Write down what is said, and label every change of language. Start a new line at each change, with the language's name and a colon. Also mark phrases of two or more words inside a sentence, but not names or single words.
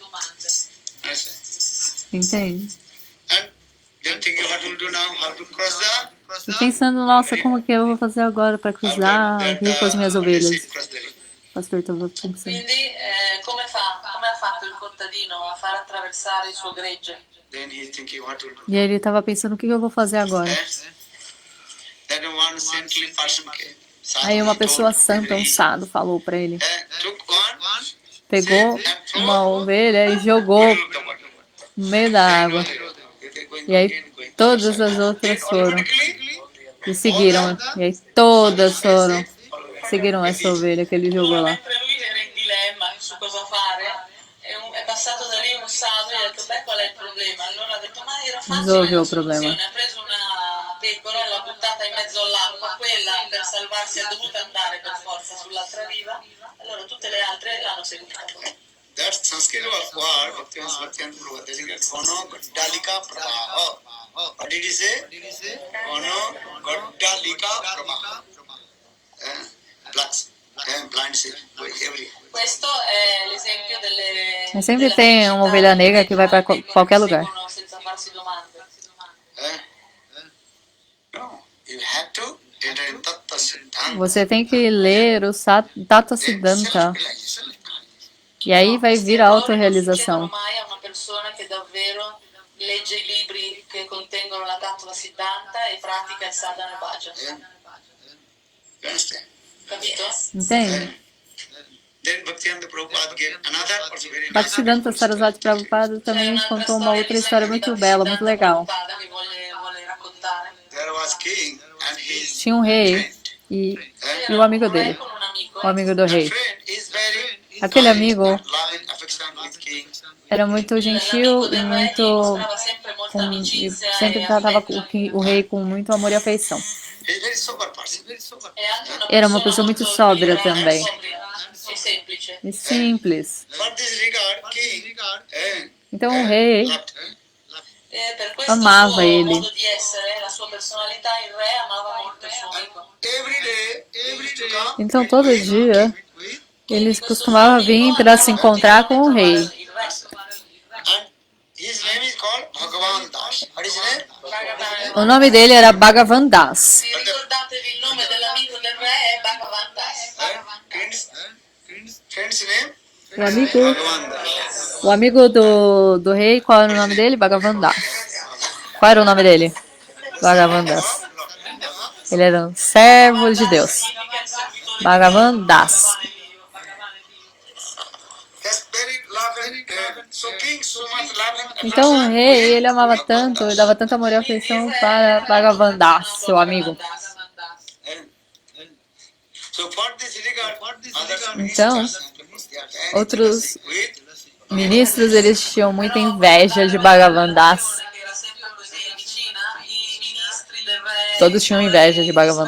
Portuguese: Entende?
English: And then thinking what will do now, how to cross
Portuguese: E pensando, nossa, como que eu vou fazer agora para cruzar o rio com as minhas ovelhas? O pastor estava pensando.
Italian: Quindi come ha fatto il contadino a far attraversare il suo gregge?
English: Then he's thinking what will do.
Portuguese: E aí ele estava pensando, o que eu vou fazer agora?
English: Then one saintly person came.
Portuguese: Aí uma pessoa santa, um sado, falou para ele.
English: Took one,
Portuguese: Pegou uma ovelha e jogou no meio da água. E aí todas as outras foram e seguiram. E aí todas foram, seguiram essa ovelha que ele jogou lá.
Italian: Mentre lui era in dilemma su cosa fare, è passato da lì un sado e ha detto, beh, qual è il problema? Allora ha detto, ma era facile Risolve la
Portuguese: o problema.
Italian: soluzione. Ha preso una pecora e l'ha buttata in mezzo all'acqua, quella per salvarsi è dovuta andare per forza sull'altra riva, allora tutte le altre l'hanno seguita.
English: that Sanskrit word, Bhaktivinoda Prabhupada, that is
Sanskrit: Ono Goddalika Prabha.
English: What did he say?
Sanskrit: Ono Goddalika Prabha.
English: Blind sheep, every.
Italian: Questo è l'esempio
Portuguese: Mas sempre tem uma ovelha negra que vai para qualquer lugar.
Italian: senza farsi domande.
English: No, you have to enter in Tattva Siddhanta.
Portuguese: Você tem que ler o Tattva Siddhanta. E aí vai vir a autorrealização.
Italian: Non mai a una persona che davvero legge i libri che contengono la Tattva Siddhanta e pratica il
Sanskrit: sadhana bhajan.
English: You understand?
Italian: Capito?
Portuguese: Entende?
English: Then Bhaktivinoda Prabhupada gave another also very nice.
Portuguese: Bhaktisiddhanta Sarasvati Prabhupada também contou uma outra história muito bela, muito legal.
Italian: Che vuole raccontare.
English: There was king and his
Portuguese: Tinha um rei e o amigo dele,
Italian: Con un amico.
Portuguese: o amigo do rei.
English: friend is very
Portuguese: Aquele amigo
English: loving affection with king.
Portuguese: era muito gentil e muito
Italian: Mostrava sempre molta
Portuguese: e
Italian: amicizia
Portuguese: sempre
Italian: e
Portuguese: tratava
Italian: affetto.
Portuguese: o rei com muito amor e afeição.
English: He's very sober person.
Italian: È anche
Portuguese: Era uma pessoa muito sóbria também.
Italian: E semplice.
Portuguese: E simples.
English: For this regard, king
Portuguese: Então o rei
English: loved
Italian: Per questo
Portuguese: amava
Italian: suo
Portuguese: ele.
Italian: modo di essere, la sua personalità, il re amava molto il suo amico.
English: every day to come
Portuguese: Então todo dia ele costumava vir para se encontrar com o rei.
Italian: Il re.
English: and his name is called Bhagavan Das. What is his name?
Portuguese: O nome dele era Bhagavan Das.
Italian: Ricordatevi il nome dell'amico del re è Bhagavan Das.
English: Friend's name?
Portuguese: O amigo, Bhagavan Das. o amigo do rei, qual era o nome dele? Bhagavan Das. Qual era o nome dele? Bhagavan Das. Ele era um servo de Deus. Bhagavan Das.
English: That's very loving So king so much love and
Portuguese: Então o
English: affection
Portuguese: rei,
English: with
Portuguese: ele amava tanto, ele dava tanta amor e afeição para Bhagavan Das, seu amigo.
English: eh, so for this regard, other
Portuguese: Então,
English: ministers, they are very
Portuguese: outros
English: jealous with
Portuguese: ministros, eles tinham muita inveja de Bhagavan Das.
Italian: che era sempre così vicina, i ministri del re,
Portuguese: Todos tinham inveja de Bhagavan